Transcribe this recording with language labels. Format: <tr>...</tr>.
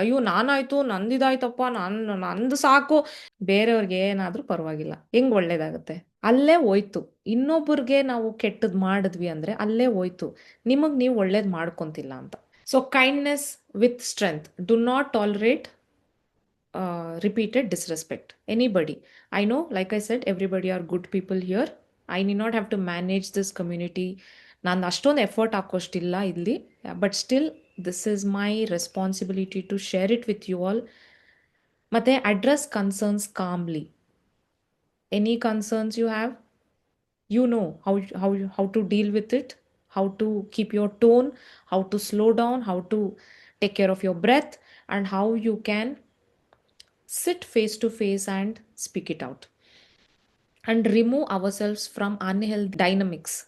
<kn>ಅಯ್ಯೋ ನಾನಾಯ್ತು, ನಂದಿದಾಯ್ತಪ್ಪ, ನಂದು ಸಾಕು. ಬೇರೆಯವ್ರಿಗೆ ಏನಾದರೂ ಪರವಾಗಿಲ್ಲ, ಹೆಂಗ್ ಒಳ್ಳೇದಾಗುತ್ತೆ? ಅಲ್ಲೇ ಹೋಯ್ತು. ಇನ್ನೊಬ್ಬರಿಗೆ ನಾವು ಕೆಟ್ಟದ್ ಮಾಡಿದ್ವಿ ಅಂದ್ರೆ ಅಲ್ಲೇ ಹೋಯ್ತು. ನಿಮಗ್ ನೀವು ಒಳ್ಳೇದ್ ಮಾಡ್ಕೊಂತಿಲ್ಲ ಅಂತ.</kn> <en>So kindness with strength. Do not tolerate repeated disrespect. Anybody. I know, like I said, everybody are good people here. I need not have to manage this community.</en> <kn>ನಾನು ಅಷ್ಟೊಂದು ಎಫರ್ಟ್ ಹಾಕೋಷ್ಟಿಲ್ಲ ಇಲ್ಲಿ.</kn> <en>But still this is my responsibility to share it with you all. ಮತ್ತು address concerns calmly. Any concerns you have, you know how to deal with it, how to keep your tone, how to slow down, how to take care of your breath, and how you can sit face to face and speak it out and remove ourselves from unhealthy dynamics.</en>